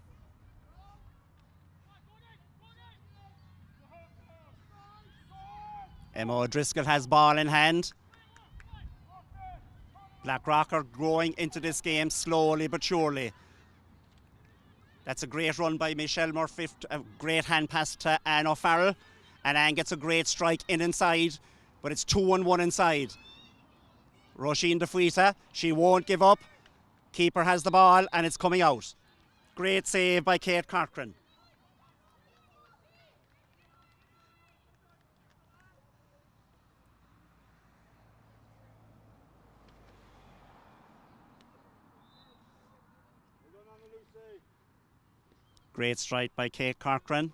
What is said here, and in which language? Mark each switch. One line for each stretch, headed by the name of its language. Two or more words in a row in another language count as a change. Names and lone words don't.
English: Emma O'Driscoll has ball in hand. Blackrock are growing into this game slowly but surely. That's a great run by Michelle Murphy, a great hand pass to Anne O'Farrell. And Anne gets a great strike inside, but it's 2-1 inside. Roisin de Fuita, she won't give up. Keeper has the ball and it's coming out. Great save by Kate Corcoran. Great strike by Kate Corcoran.